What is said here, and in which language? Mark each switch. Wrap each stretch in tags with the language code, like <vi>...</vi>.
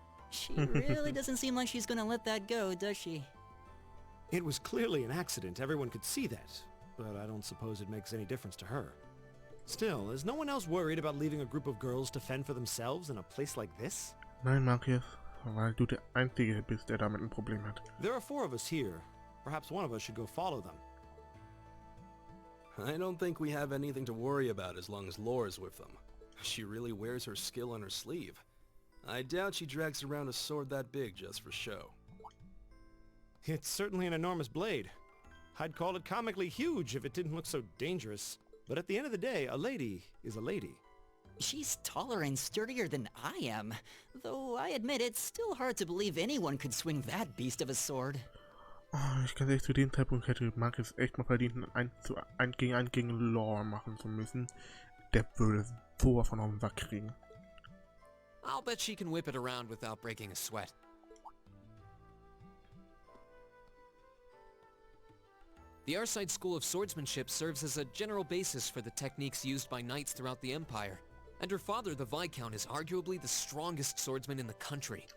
<en>She really doesn't seem like she's gonna let that go, does she? It was clearly an accident, everyone could see that. But I don't suppose it makes any difference to her. Still, is no one else worried about leaving a group of girls to fend for themselves in a place like this?</en> <de>Nein, Machias, weil du der Einzige bist, der damit ein Problem hat.</de> <en>There are 4 of us here. Perhaps one of us should go follow them. I don't think we have anything to worry about as long as Laura's with them. She really wears her skill on her sleeve. I doubt she drags around a sword that big just for show. It's certainly an enormous blade. I'd call it comically huge if it didn't look so dangerous. But at the end of the day, a lady is a lady. She's taller and sturdier than I am, though I admit it's still hard to believe anyone could swing that beast of a sword.</en> <de>Oh, ich kann echt zu dem Zeitpunkt hätte Machias echt mal verdient, ein 1 gegen Laura machen zu müssen. Der würde sowas von auf den Sack kriegen.</de> <en>I'll bet she can whip it around without breaking a sweat. The Arside School of Swordsmanship serves as a general basis for the techniques used by knights throughout the Empire. And her father, the Viscount, is arguably the strongest swordsman in the country.</en>